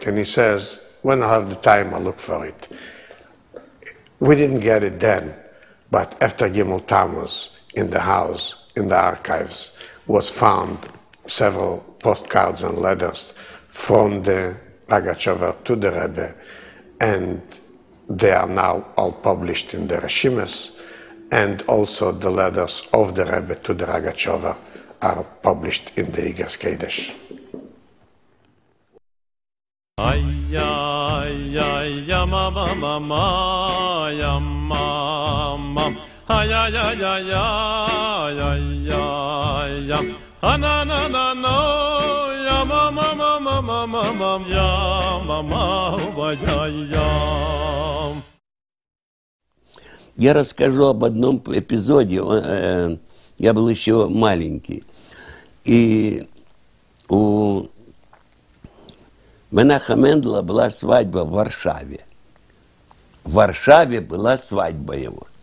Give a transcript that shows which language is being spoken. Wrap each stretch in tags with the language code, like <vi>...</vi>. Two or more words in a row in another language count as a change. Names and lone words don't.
<en>And he says, when I have the time, I'll look for it. We didn't get it then, but after Gimel Tammuz, in the house, in the archives, was found several postcards and letters from the Ragachover to the Rebbe, and they are now all published in the Reshimas, and also the letters of the Rebbe to the Ragachover are published in the Igros Kodesh. Ay, ay, ay, yama, mama, ma, yama, mam. Ay, ay, ay, ay, ay, ay, ay, ay, na, na, na, no, yama, mama, mama, mama, yama, mama, yama.</en> <ru>Я расскажу об одном эпизоде. Я был еще маленький. И у Менаха Мендела была свадьба в Варшаве. В Варшаве была свадьба его.</ru>